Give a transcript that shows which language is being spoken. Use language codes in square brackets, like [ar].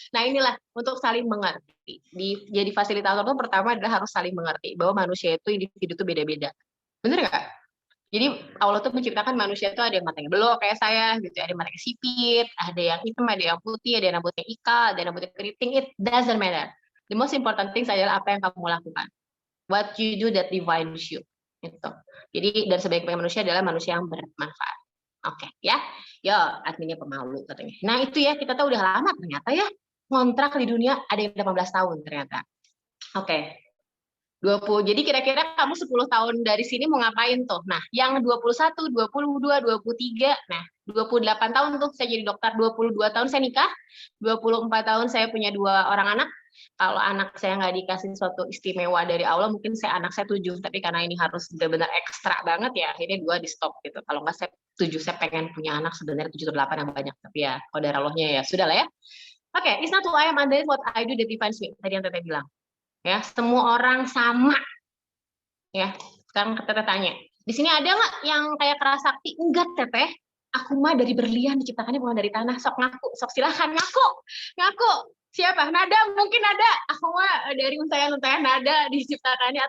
[id] Nah inilah untuk saling mengerti. Jadi fasilitator itu pertama adalah harus saling mengerti bahwa manusia itu individu itu beda-beda. Bener nggak? Jadi Allah tuh menciptakan manusia tuh ada yang matanya belok kayak saya gitu, ada yang matanya sipit, ada yang hitam, ada yang putih, ada yang rambutnya ikal, ada yang rambutnya keriting. [en] It doesn't matter. The most important thing [id] adalah apa yang kamu lakukan. [en] What you do that defines you. [id] Gitu. Jadi dan sebaik-baik manusia adalah manusia yang bermanfaat. Oke, ya. Yo, adminnya pemalu katanya. Nah, itu ya kita tahu udah lama ternyata ya. Kontrak di dunia ada yang 18 tahun ternyata. Oke. 20. Jadi kira-kira kamu 10 tahun dari sini mau ngapain tuh? Nah, yang 21, 22, 23, nah 28 tahun tuh saya jadi dokter, 22 tahun saya nikah, 24 tahun saya punya 2 orang anak. Kalau anak saya nggak dikasih suatu istimewa dari Allah, mungkin anak saya 7, tapi karena ini harus benar-benar ekstra banget ya, akhirnya 2 di stop gitu. Kalau nggak saya 7, saya pengen punya anak sebenarnya 7 atau 8 yang banyak, tapi ya qadar Allahnya ya sudah lah ya. [en] Oke, it's not who I am, and what I do that defines me. [id] Tadi yang Teteh bilang. Ya, semua orang sama. Ya, sekarang Teteh tanya. Di sini ada nggak yang kayak keras sakti? Enggak, Teteh. Aku mah dari berlian, diciptakannya bukan dari tanah. Sok ngaku, sok silahkan ngaku. Ngaku. Siapa? Nada mungkin ada. Aku mah dari untayan-untayan nada diciptakannya.